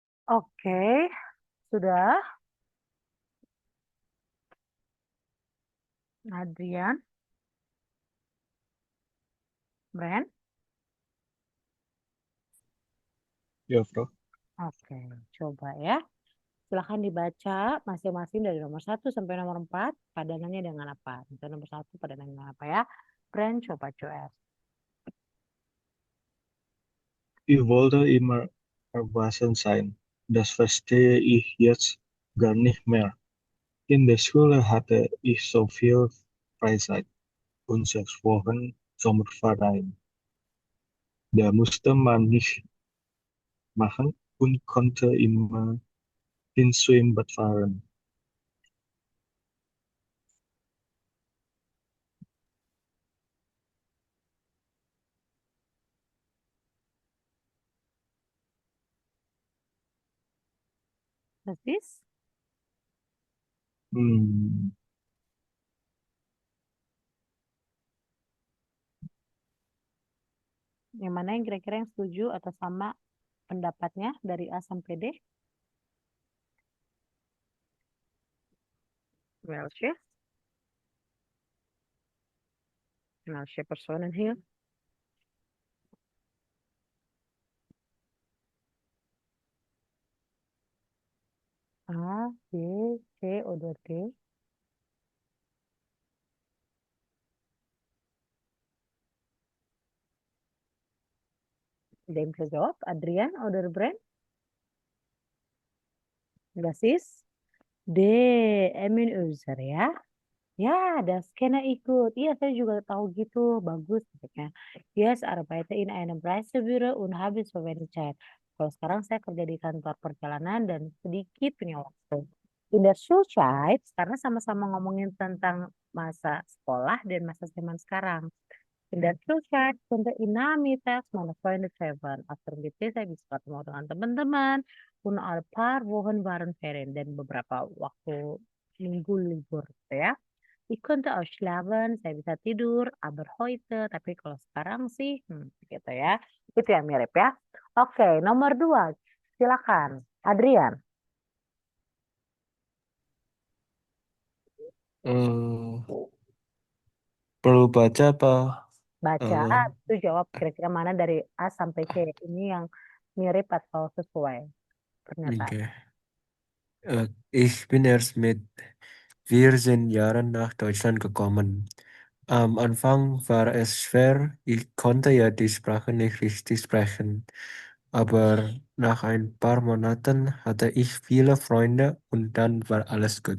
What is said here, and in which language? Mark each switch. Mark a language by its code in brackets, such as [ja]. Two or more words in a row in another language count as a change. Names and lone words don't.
[id] Oke, sudah. Adrian, Bren. Ya, Bro. Oke, coba ya. Silahkan dibaca masing-masing dari nomor 1 sampai nomor 4. Padanannya dengan apa? Misalnya nomor 1 padanannya dengan apa ya? Bren, coba coes. [de] Ich wollte immer erwachsen sein. Das verstehe ich jetzt gar nicht mehr. In der Schule hatte ich so viel Freizeit und 6 Wochen Sommerferien. Da musste man nicht machen und konnte immer ins Schwimmbad fahren. [id] Persis? Hmm, Yang mana yang kira-kira yang setuju atau sama pendapatnya dari A sampai D? [de] Welche? Welche Personen hier? A, B, C, oder D? [id] Ada yang bisa jawab? [de] Adrian oder Bren? Das ist D, Emin Özer ya. [id] Ya, das kena ikut. Iya, saya juga tahu gitu. Bagus. Maksudnya. [en] Yes, [de] arbeite in einem Reisebüro und habe so wenig Zeit. [id] Kalau sekarang saya kerja di kantor perjalanan dan sedikit punya waktu. [de] In der Schulzeit, [id] karena sama-sama ngomongin tentang masa sekolah dan masa zaman sekarang. [de] In der Schulzeit konnte ich nachmittags meine Freunde treffen. [id] After gitu saya bisa ketemu dengan teman-teman. [de] Und ein paar Wochen waren Ferien [id] dan beberapa waktu minggu libur gitu ya. [de] Ich konnte auch schlafen, [id] saya bisa tidur, [de] aber heute, [id] tapi kalau sekarang sih, gitu ya. Itu yang mirip ya. Oke, nomor 2. Silakan. Adrian, Eh, perlu baca apa? baca Eh, A, itu jawab kira-kira mana dari A sampai C. Ini yang mirip atau sesuai pernyataan. [en] okay. [de] Ich bin erst mit 14 Jahren nach Deutschland gekommen. Am Anfang war es schwer, ich konnte ja die Sprache nicht richtig sprechen. Aber nach ein paar Monaten hatte ich viele Freunde und dann war alles gut.